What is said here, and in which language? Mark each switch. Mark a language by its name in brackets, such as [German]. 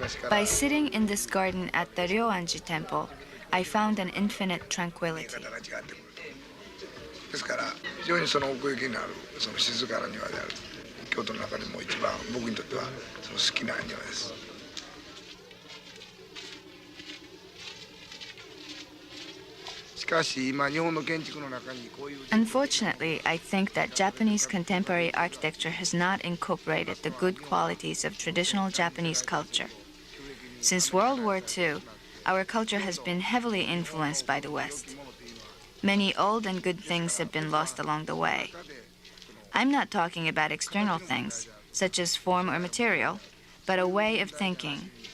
[English] By sitting in this garden at the Ryoanji temple, I found an infinite tranquility. [Japanese] ですから非常にその奥行きのあるその静かな庭である。京都の中でも一番僕にとってはその好きな庭です。しかし今日本の建築の中にこういう [English] Unfortunately, I think that Japanese contemporary architecture has not incorporated the good qualities of traditional Japanese culture. Since World War II, our culture has been heavily influenced by the West. Many old and good things have been lost along the way. I'm not talking about external things, such as form or material, but a way of thinking.